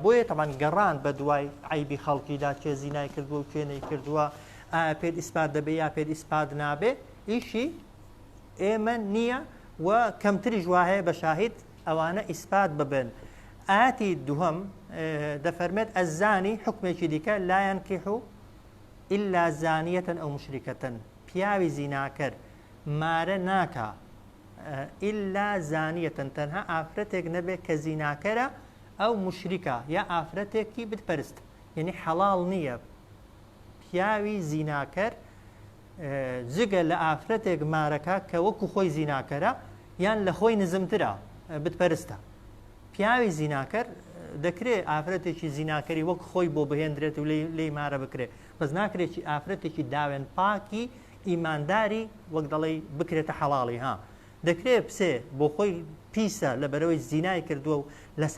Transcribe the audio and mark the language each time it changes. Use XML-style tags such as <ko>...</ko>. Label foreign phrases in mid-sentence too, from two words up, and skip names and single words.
<ckb>بۆیە تەبەن گەڕان بە دوای عیبی خەڵکیدا چێ زینای کردووە و چێ نەیکردووە ئایا پێت ئیسپات دەبێ یا پێت ئیسپات نابێ ئیشی ئێمە نییە و کەمتریش وایە بە شاهید ئەوانە ئیسپات ببن ئاەتی دووهەم دەفەرمێت ئەزانی حکمێکی دیکە</ckb> <ar>لا ينكح إلا زانية أو مشركة</ar> <ckb>پیاوی زیناکەر مارە ناکا</ckb> <ar>إلا زانية</ar> <ckb>تەنها ئافرەتێک نەبێت کە زیناکەرە ئەو مشریکە یا ئافرەتێکی بتپەرست یعنی حەڵاڵ نییە پیاوی زیناکەر جگە لە ئافرەتێک مارەکە کە وەکو خۆی زیناکەرە یان لە خۆی نزمترە بتپەرستە پیاوی زیناکەر دەکرێت ئافرەتێکی زیناکەری وەک خۆی بۆ بهێندرێت و لێی مارە بکرێت بەس ناکرێکی ئافرەتێکی داوێن پاکی ئیمانداری وەک دەڵێ بکرێتە حەڵاڵی ها دەکرێت پسێ بۆ خۆی پیسە لەبەرەوەی زینای کردووە و لەسەر</ckb>